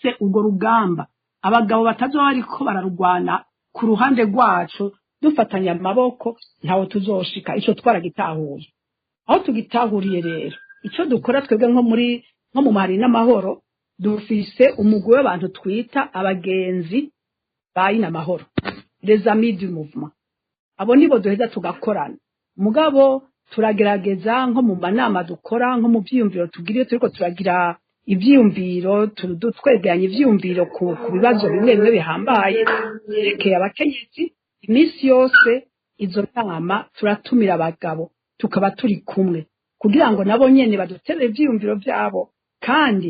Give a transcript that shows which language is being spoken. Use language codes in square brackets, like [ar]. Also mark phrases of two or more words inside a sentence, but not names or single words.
[rn] urwo rugamba abagabo batazoba bariko bararugwana ku ruhande rwacu dufatanya amaboko ntawe tuzoshika ico twaragitahuye aho tugitahuriye rero ico dukora twebwe nko mu mahari n'amahoro dufise umugwi w'abantu twita abagenzi bayi n'amahoro [fr] les amis du mouvement [rn] abo nibo duheza tugakorana mugabo turagerageza nko mu manama dukora nko mu vyiyumviro tugiriye turiko turagira ivyiyumviro twegeranya ivyiyumviro ku bibazo bimwe bimwe bihambaye yerekeye abakenyezi iminsi yose izo nama turatumira abagabo tukaba turi kumwe kugira ngo nabo nyene badutere ivyiyumviro vyabo kandi